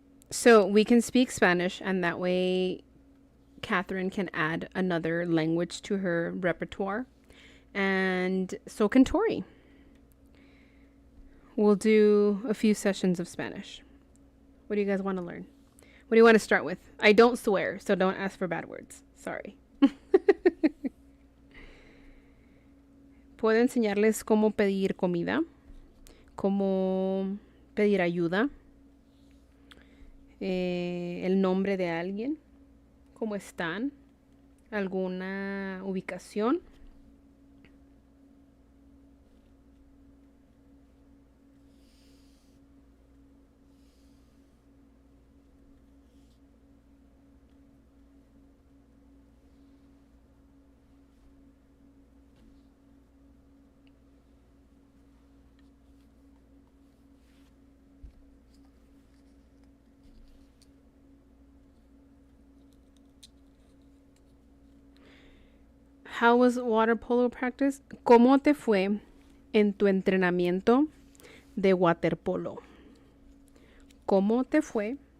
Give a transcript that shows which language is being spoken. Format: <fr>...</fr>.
<en>So we can speak Spanish, and that way Catherine can add another language to her repertoire. And so can Tori. We'll do a few sessions of Spanish. What do you guys want to learn? What do you want to start with? I don't swear, so don't ask for bad words. Sorry.</en> <es>Puedo enseñarles cómo pedir comida, cómo pedir ayuda, el nombre de alguien, cómo están, alguna ubicación.</es> <en>How was water polo practice?</en> <es>¿Cómo te fue en tu entrenamiento de waterpolo? ¿Cómo te fue?</es>